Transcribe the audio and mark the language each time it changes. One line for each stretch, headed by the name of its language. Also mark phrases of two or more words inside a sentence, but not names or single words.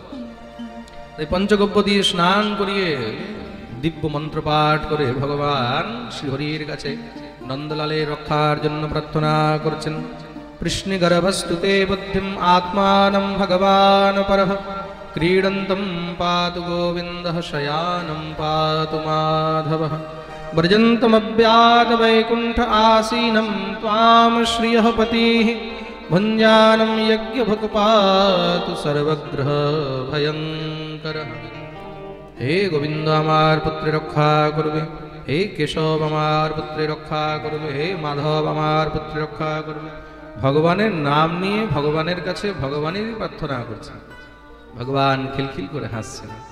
Bangla: এই পঞ্চগব্য দিয়ে স্নান করিয়ে দিব্য মন্ত্র পাঠ করে ভগবান শ্রীহরির কাছে নন্দলালের রক্ষার জন্য প্রার্থনা করছেন।
Sanskrit: কৃষ্ণ গর্ভস্তুতে বুদ্ধিম আত্মানম ভগবান পরঃ, ক্রীডন্তম পাতু গোবিন্দঃ, শয়ানম পাতু মাধবঃ, ব্রজন্তমব্যাদ বৈকুণ্ঠ आसीनं त्वां श्रियः पतिः, भुञ्जानं यज्ञभुक् पातु सर्वग्रह भयङ्करः।
Bangla: হে গোবিন্দ আমার পুত্রে রক্ষা করবে, হে কেশব আমার পুত্রে রক্ষা করবে, হে মাধব আমার পুত্রে রক্ষা করবে। ভগবানের নাম নিয়ে ভগবানের কাছে ভগবানেরই প্রার্থনা করছে। ভগবান খিলখিল করে হাসছেন।